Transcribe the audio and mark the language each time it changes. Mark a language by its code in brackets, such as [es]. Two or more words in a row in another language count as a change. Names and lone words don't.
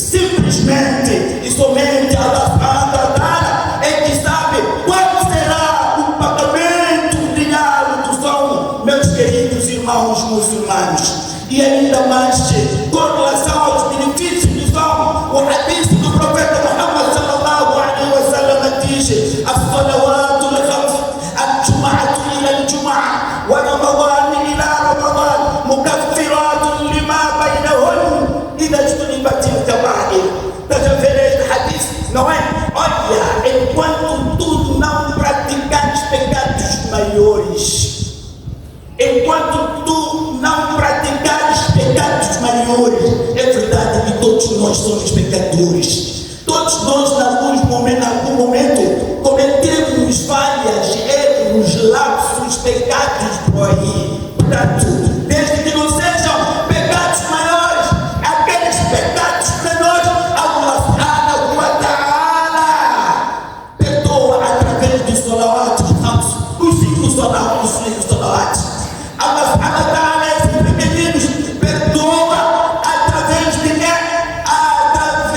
[pt] Simplesmente e somente [ar] الله سبحانه وتعالى [pt] é que sabe qual será o pagamento diário do som, meus queridos irmãos muçulmanos. E ainda mais, com relação aos benefícios do som, o hadith do profeta Muhammad [ar] صلى الله عليه وسلم [pt] diz: [ar] الصلوات الخمس، الجمعة إلى الجمعة، ورمضان إلى رمضان، مكفرات لما بينهن إذا اجتنبت الكبائر. [pt] Estás a ver este hadith? Não é? Olha, enquanto tu não praticares pecados maiores, enquanto tu não praticares pecados maiores, é verdade que todos nós somos pecadores. Todos nós, em algum momento, cometemos falhas, erros, lapsos, pecados por aí. Portanto, desde que não sejam pecados maiores, aqueles pecados menores, [ar] الله سبحانه وتعالى [pt] perdoa através dos salawat, os 5 salawat. [ar] الله سبحانه وتعالى, [pt] esses pequeninos, perdoa através de quê?